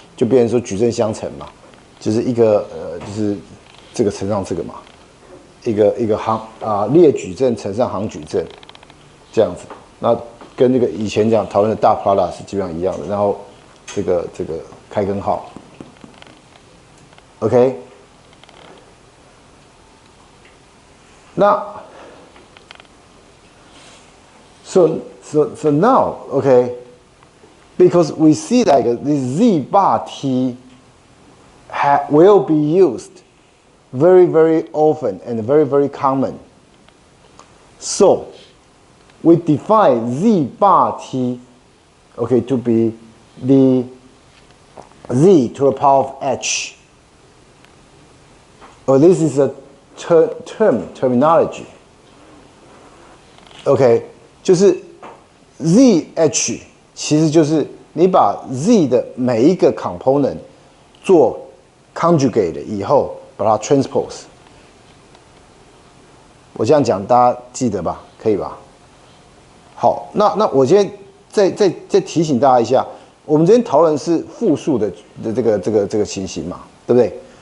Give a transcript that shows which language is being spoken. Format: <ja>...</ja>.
<zh>就变成说矩阵相乘嘛，就是一个就是这个乘上这个嘛一个列矩阵乘上行矩阵这样子，那跟那个以前讲讨论的大 product 是基本上一样的。然后这个开根号 ，OK。</zh> <en>那 so now okay, because we see like this z bar t will be used very often and very common. So we define z bar t, okay, to be the z to the power of h. Oh, this is a terminology.</en> <zh>OK, 就是 zh 其实就是你把 z 的每一个 component 做 conjugate 以后，把它 transpose。我这样讲大家记得吧？可以吧？好，那我今天再提醒大家一下，我们今天讨论是复数的这个情形嘛，对不对？</zh>